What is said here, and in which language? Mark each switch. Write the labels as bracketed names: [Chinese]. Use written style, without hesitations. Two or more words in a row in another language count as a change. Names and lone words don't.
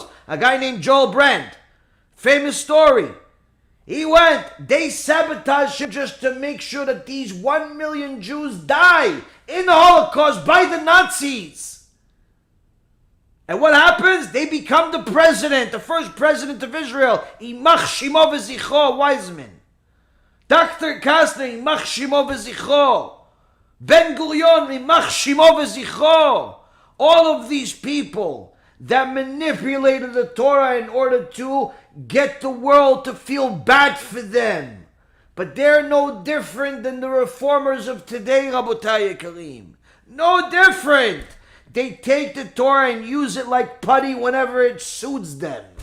[English] A guy named Joel Brandt. Famous story. He went, they sabotaged him just to make sure that these 1 million Jews die in the Holocaust by the Nazis. And what happens? They become the president, the first president of Israel. [Hebrew] ימח שמו וזכרו, Weizmann. [English] Dr. [Hebrew] Kastner, ימח שמו וזכרו. Ben Gurion, ימח שמו וזכרו. [English] All of these people that manipulated the Torah in order to get the world to feel bad for them. But they're no different than the reformers of today, [Hebrew] רבותי יקרים. [English] No different. They take the Torah and use it like putty whenever it suits them.